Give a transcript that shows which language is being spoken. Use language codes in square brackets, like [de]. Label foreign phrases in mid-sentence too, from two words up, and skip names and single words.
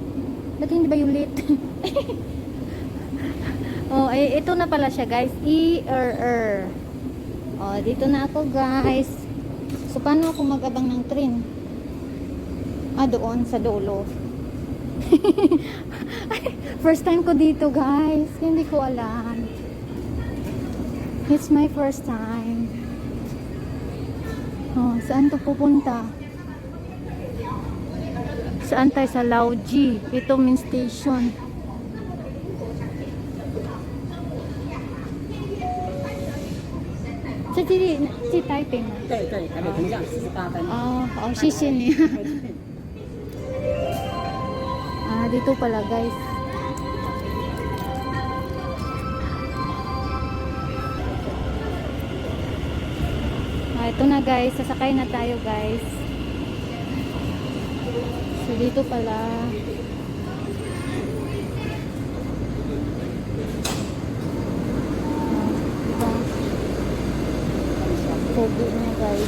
[tl] Ba't hindi violet? Oh, ito na pala siya guys. E-R-R. Oh, dito na ako guys. So, paano ako mag-abang ng train? Doon sa dulo. [en] First time [tl] ko dito guys. Hindi ko alam. [en] It's my first time. [tl] Oh, saan to pupunta? Saan tayo? Sa Lauji. Ito main station. Sa Taipei吗？ [zh] 对，台北同向48分。哦，好，谢谢你。 [tl] Dito pala guys. Ito na guys, sasakay na tayo guys. So dito pala. Pogi niya guys.